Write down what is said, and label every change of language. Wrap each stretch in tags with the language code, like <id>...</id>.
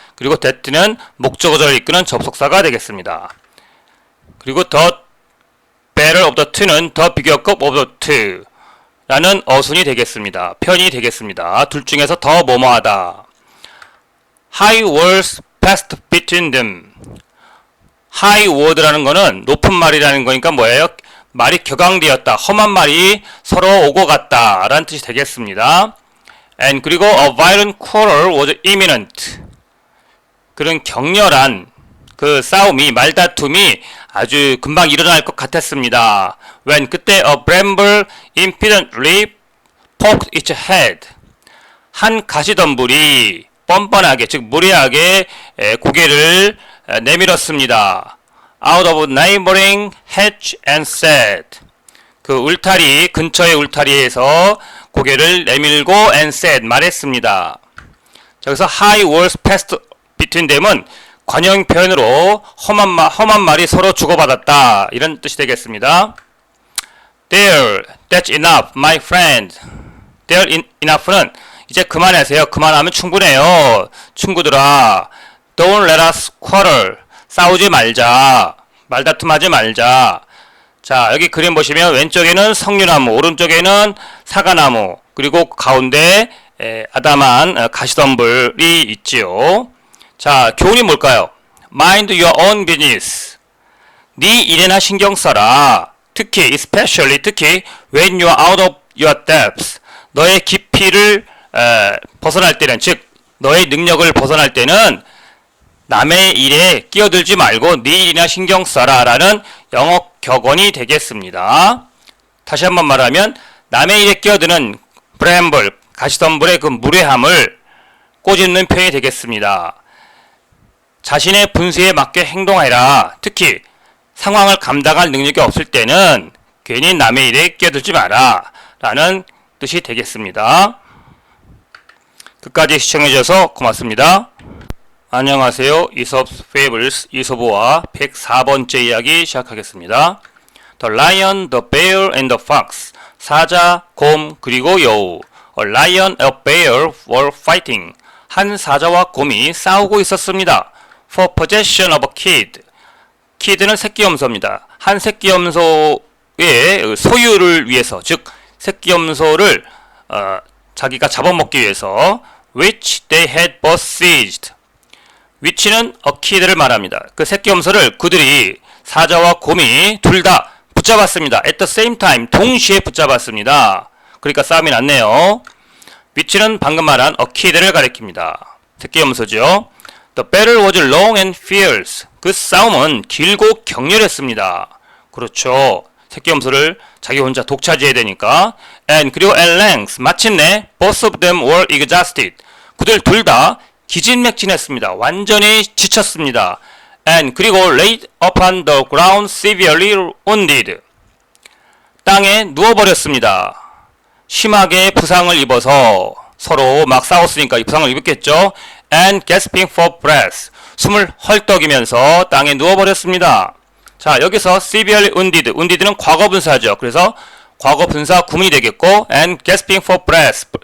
<ko>그리고 that는 목적어절을 이끄는 접속사가 되겠습니다. 그리고</ko> <en>the better of the two</en> <ko>는 the 비교급 of the two 라는 어순이 되겠습니다. 편이 되겠습니다. 둘 중에서 더 뭐뭐하다.</ko> <en>High words passed between them.</en> <ko>High word라는 거는 높은 말이라는 거니까 뭐예요? 말이 격앙되었다. 험한 말이 서로 오고 갔다 라는 뜻이 되겠습니다.</ko> <en>And</en> <ko>그리고</ko> <en>a violent quarrel was imminent.</en> <ko>그런 격렬한 그 싸움이, 말다툼이 아주 금방 일어날 것 같았습니다.</ko> <en>When</en> <ko>그때</ko> <en>a bramble impudently poked its head.</en> <ko>한 가시덤불이 뻔뻔하게, 즉 무례하게 고개를 내밀었습니다.</ko> <en>Out of neighboring hedge and said.</en> <ko>그 울타리, 근처의 울타리에서 고개를 내밀고</ko> <en>and said,</en> <ko>말했습니다. 자, 그래서</ko> <en>high words passed between them</en> <ko>은 관용 표현으로 험한 말이 서로 주고받았다 이런 뜻이 되겠습니다.</ko> <en>There, that's enough, my friend. There enough</en> <ko>는 이제 그만하세요. 그만하면 충분해요. 친구들아,</ko> <en>don't let us quarrel.</en> <ko>싸우지 말자. 말다툼하지 말자. 자, 여기 그림 보시면 왼쪽에는 석류나무, 오른쪽에는 사과나무, 그리고 가운데 아담한 가시덤불이 있지요. 자, 교훈이 뭘까요?</ko> <en>Mind your own business.</en> <ko>네 일에나 신경 써라. 특히, especially, 특히 when you are out of your depths. 너의 깊이를 벗어날 때는, 즉 너의 능력을 벗어날 때는 남의 일에 끼어들지 말고 네 일이나 신경 써라 라는 영어 격언이 되겠습니다. 다시 한번 말하면 남의 일에 끼어드는 bramble, 가시덤불의 그 무례함을 꼬집는 표현이 되겠습니다. 자신의 분수에 맞게 행동해라. 특히 상황을 감당할 능력이 없을 때는 괜히 남의 일에 끼어들지 마라 라는 뜻이 되겠습니다. 끝까지 시청해주셔서 고맙습니다. 안녕하세요. 이솝스 페이블스 이솝어와 104번째 이야기 시작하겠습니다.</ko> <en>The Lion, the Bear and the Fox.</en> <ko>사자, 곰, 그리고 여우.</ko> <en>A lion, a bear were fighting.</en> <ko>한 사자와 곰이 싸우고 있었습니다.</ko> <en>For possession of a kid.</en> <ko>kid는 새끼염소입니다. 한 새끼염소의 소유를 위해서, 즉 새끼염소를 자기가 잡아먹기 위해서</ko> <en>which they had both seized.</en> <ko>which는 a kid를 말합니다. 그 새끼염소를 그들이, 사자와 곰이 둘 다 붙잡았습니다.</ko> <en>at the same time,</en> <ko>동시에 붙잡았습니다. 그러니까 싸움이 났네요. which는 방금 말한 a kid를 가리킵니다. 새끼염소죠.</ko> <en>The battle was long and fierce.</en> <ko>그 싸움은 길고 격렬했습니다. 그렇죠. 새끼염소를 자기 혼자 독차지해야 되니까.</ko> <en>And</en> <ko>그리고</ko> <en>at length,</en> <ko>마침내</ko> <en>both of them were exhausted.</en> <ko>그들 둘 다 기진맥진했습니다. 완전히 지쳤습니다.</ko> <en>And</en> <ko>그리고</ko> <en>laid upon the ground severely wounded.</en> <ko>땅에 누워버렸습니다. 심하게 부상을 입어서, 서로 막 싸웠으니까 이 부상을 입었겠죠.</ko> <en>And gasping for breath.</en> <ko>숨을 헐떡이면서 땅에 누워버렸습니다. 자, 여기서</ko> <en>severely wounded.</en> <ko>wounded는 과거 분사죠. 그래서 과거 분사 구문이 되겠고,</ko> <en>and gasping for breath.</en>